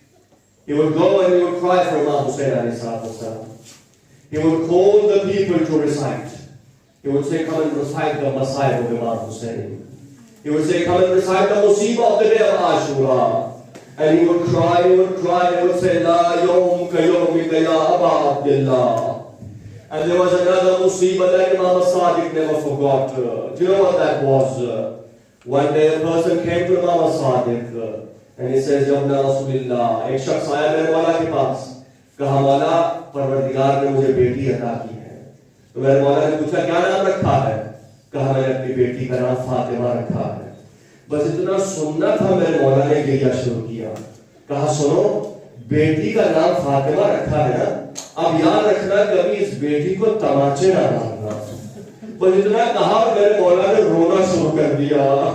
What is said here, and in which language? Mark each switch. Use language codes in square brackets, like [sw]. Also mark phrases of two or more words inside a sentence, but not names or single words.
[en] He would go and he would cry for Imam Hussein [ar] عليه الصلاة والسلام. [en] He would call the people to recite. He would say, come and recite the masa'ib of Imam Hussein. He would say, come and recite the musibah of the day of Ashura. And he would cry, he would say, [ar] لا يوم كيومك يا أبا عبد الله. [en] And there was another musibah that Imam Sadiq never forgot. Do you know what that was? One day a person came to Imam Sadiq and he says, [ar] يا ابن رسول الله, [ur] ایک شخص آیا میرے مولا کے پاس. کہا مولا، پروردگار نے مجھے بیٹی عطا کی ہے. تو میرے مولا نے پوچھا، کیا نام رکھا ہے؟ کہا میں نے اپنی بیٹی کا نام فاطمہ رکھا ہے. بس اتنا سننا تھا میرے مولا نے گریا شروع کیا. کہا سنو, بیٹی کا نام فاطمہ رکھا ہے نا, اب یاد رکھنا کبھی اس بیٹی کو تماچے نہ مارنا. بس اتنا کہا میرے مولا نے رونا شروع کر دیا.